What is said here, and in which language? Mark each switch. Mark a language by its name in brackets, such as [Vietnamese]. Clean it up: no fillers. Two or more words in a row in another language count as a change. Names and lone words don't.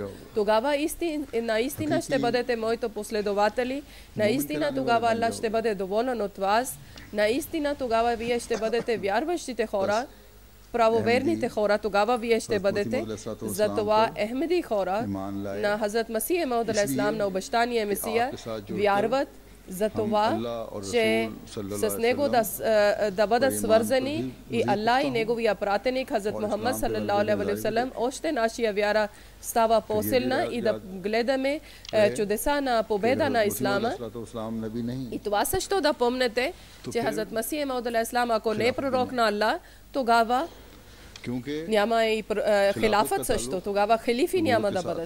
[Bulgarian] Тогава наистина ще бъдете моите последователи, наистина тогава Аллах ще бъде доволен от вас, наистина тогава вие ще бъдете вярващите хора, правоверните хора, тогава вие ще бъдете. Затова Ахмеди хора на Хазрат Масих Мауд алейхиссалам, на обещания Месия, вярват за това, че с него да бъдат свързани и Аллах и неговия пратеник Хазрат Мухаммад [Arabic] صلى الله عليه وسلم, [Bulgarian] още нашия вяра става по-силна и да гледаме чудеса на победа на Ислама. И това също да помнете, че Хазрат Масих Мауд алейхиссалам, ако не е пророк на Аллах, тогава няма и хилафът също, тогава халифи няма да бъдат.